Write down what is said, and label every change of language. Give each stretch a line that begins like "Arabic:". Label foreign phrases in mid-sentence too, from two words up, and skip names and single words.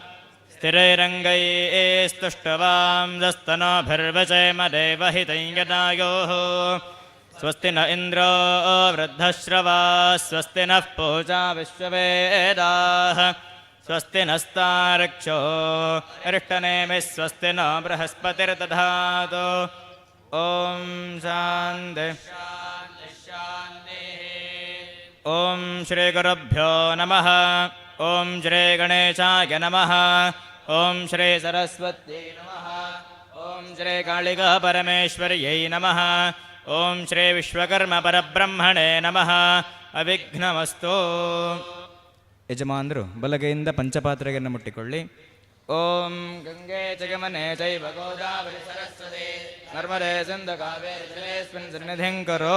Sanskrit: ಸ್ಥಿರೈರಂಗೈಸ್ತುಷ್ಟವಾಂಸ್ತನೋಭಿರ್ವಚೇಮ ದೇವಹಿತಂ ಯದಾಯೋಃ ಸ್ವಸ್ತಿ ನ ಇಂದ್ರೋ ವೃದ್ಧಶ್ರವಾ ಸ್ವಸ್ತಿ ನಃ ಪೂಜಾ ವಿಶ್ವವೇದಾಃ ಸ್ವಸ್ತಿ ನಸ್ತಾರಕ್ಷೋ ಅರಿಷ್ಟನೇಮಿ ಸ್ವಸ್ತಿ ನ ಬೃಹಸ್ಪತಿರ್ದಧಾತು. ಓಂ ಶಾಂತಿ ಓಂ ಶ್ರೀ ಗುರುಭ್ಯೋ ನಮಃ. ಓಂ ಶ್ರೀ ಗಣೇಶಾಯ ನಮಃ. ಓಂ ಶ್ರೀ ಸರಸ್ವತ್ಯೈ ನಮಃ. ಓಂ ಶ್ರೀ ಕಾಳಿಕಾ ಪರಮೇಶ್ವರ್ಯೈ ನಮಃ. ಓಂ ಶ್ರೀ ವಿಶ್ವಕರ್ಮ ಪರಬ್ರಹ್ಮಣೇ ನಮಃ. ಅವಿಘ್ನಮಸ್ತು.
Kannada: ಯಜಮಾನರು ಬಲಗೈಯಿಂದ ಪಂಚಪಾತ್ರೆಯನ್ನು ಮುಟ್ಟಿಕೊಳ್ಳಿ.
Sanskrit: ಓಂ ಗಂಗೆ ಜಗಮನೆ ಚೈವ ಗೋದಾವರಿ ಸರಸ್ವತಿ ನರ್ಮದೆ ಸಿಂಧು ಕಾವೇರಿ ಜಲೇಸ್ಮಿನ್ ಸನ್ನಿಧಿಂ ಕರೋ.